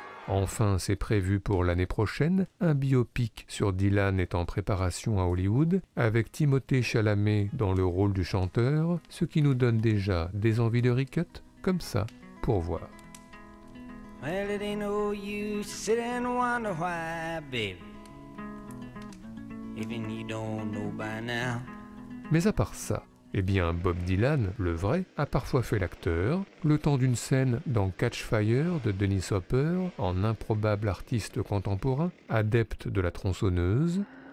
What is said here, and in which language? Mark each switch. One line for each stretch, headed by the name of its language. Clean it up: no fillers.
French: Enfin, c'est prévu pour l'année prochaine, un biopic sur Dylan est en préparation à Hollywood, avec Timothée Chalamet dans le rôle du chanteur, ce qui nous donne déjà des envies de recut, comme ça, pour voir.
English: Well, it ain't no use to sit and wonder why, baby. Even you don't know by now.
French: Mais à part ça, eh bien, Bob Dylan, le vrai, a parfois fait l'acteur, le temps d'une scène dans Catch Fire de Dennis Hopper, en improbable artiste contemporain, adepte de la tronçonneuse.